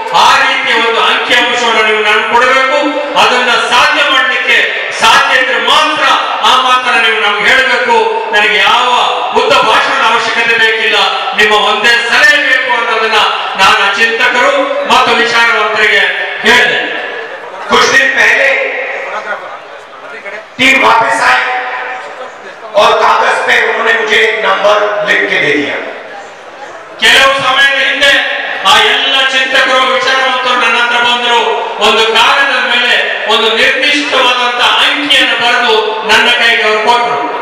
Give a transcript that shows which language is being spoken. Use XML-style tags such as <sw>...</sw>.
<kn>ಆ ರೀತಿಯ ಒಂದು ಅಂಕಿಅಂಶವನ್ನು ನೀವು ನನಗೆ ಕೊಡಬೇಕು. ಅದನ್ನ ಸಾಧ್ಯ ಮಾಡಲಿಕ್ಕೆ ಸಾಧ್ಯ ಇದ್ರೆ ಮಾತ್ರ ಆ ಮಾತನ್ನ ನೀವು ನಮ್ಗೆ ಹೇಳಬೇಕು. ನನಗೆ ಯಾವ ಉದ್ದ ಭಾಷಣದ ಅವಶ್ಯಕತೆ ಬೇಕಿಲ್ಲ, ನಿಮ್ಮ ಒಂದೇ ಸಲಹೆ ಬೇಕು ಅನ್ನೋದನ್ನ ನಾನು ಚಿಂತಕರು ಮತ್ತು ವಿಚಾರವಂತರಿಗೆ ಹೇಳಿದೆ.</kn> <hi>कुछ दिन पहले टीम वापस आई और कागज पे उन्होंने मुझे एक नंबर लिख के दे दिया.</hi> <kn>ಕೆಲವು ಸಮಯದ ಹಿಂದೆ ಆ ಎಲ್ಲ ಚಿಂತಕರು ವಿಚಾರವಂತರು ನನ್ನ ಹತ್ರ ಬಂದರು. ಒಂದು ಕಾಗದದ ಮೇಲೆ ಒಂದು ನಿರ್ದಿಷ್ಟವಾದಂತಹ ಅಂಕಿಯನ್ನು ಬರೆದು ನನ್ನ ಕೈಗೆ ಅವರು ಕೊಟ್ಟರು.</kn>